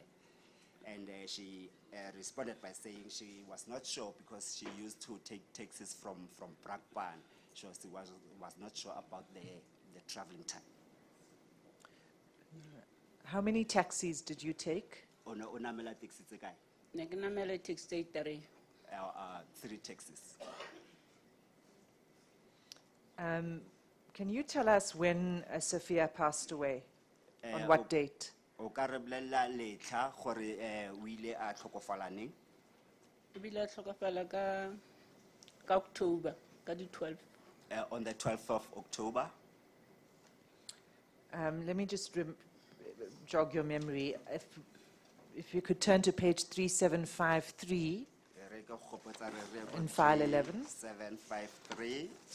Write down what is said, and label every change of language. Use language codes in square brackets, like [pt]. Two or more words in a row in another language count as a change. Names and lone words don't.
[en] And she responded by saying she was not sure because she used to take taxis from Brakpan. She was not sure about the traveling time. How many taxis did you take? [tn] Ne ke namela taxi 3. [en] 3 taxis. Can you tell us when Sophia passed away? On what date? [tn] O ka re bolella letlha gore o ile a tlhokofala neng? Ebile a tlhokafala ka October, ka di 12. [en] On the 12th of October. Let me just jog your memory. If you could turn to page 3753 in file 11. 753.